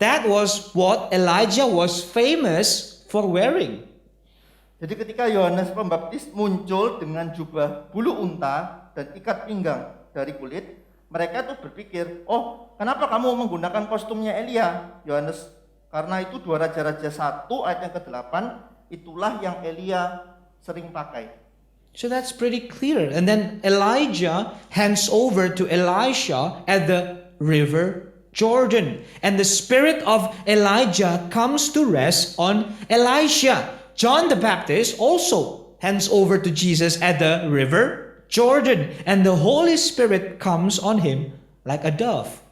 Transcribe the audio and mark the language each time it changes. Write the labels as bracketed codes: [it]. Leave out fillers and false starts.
[en] That was what Elijah was famous for wearing. [id] Jadi ketika Yohanes Pembaptis muncul dengan jubah bulu unta dan ikat pinggang dari kulit, mereka tuh berpikir, oh kenapa kamu menggunakan kostumnya Elia, Yohanes? Karena itu 2 Raja-Raja 1 ayat yang ke-8, itulah yang Elia sering pakai. [en] So that's pretty clear. And then Elijah hands over to Elisha at the river Jordan. And the spirit of Elijah comes to rest on Elisha. John the Baptist also hands over to Jesus at the river Jordan, and the Holy Spirit comes on him like a dove.